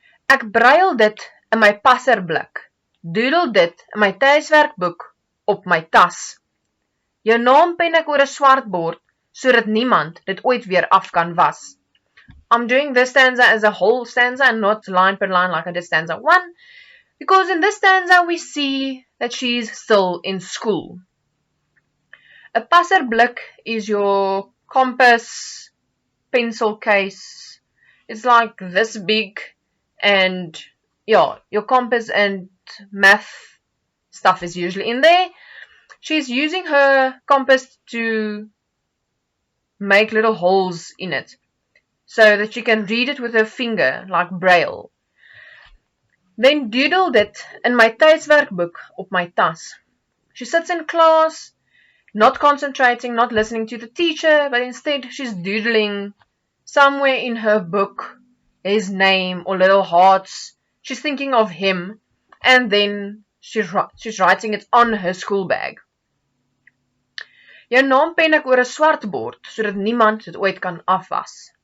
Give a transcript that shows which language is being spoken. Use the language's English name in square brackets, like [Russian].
[Afrikaans] Ek bruil dit in my passerblik. Doodle dit in my tuiswerkboek op my tas. Jou naam pen ek oor 'n swart bord sodat niemand dit ooit weer af kan was. [English] I'm doing this stanza as a whole stanza and not line per line like I did stanza 1, because in this stanza we see that she's still in school. A passerblik is your compass pencil case. It's like this big, and yeah, your compass and math stuff is usually in there. She's using her compass to make little holes in it so that she can read it with her finger like braille. Then [Afrikaans] doodle dit in my tuiswerkboek op my tas. [English] She sits in class, not concentrating, not listening to the teacher, but instead she's doodling somewhere in her book his name or little hearts. She's thinking of him, and then she's writing it on her school bag. [Afrikaans] Jou naam pen ek oor 'n swart bord sodat niemand dit ooit kan afwas.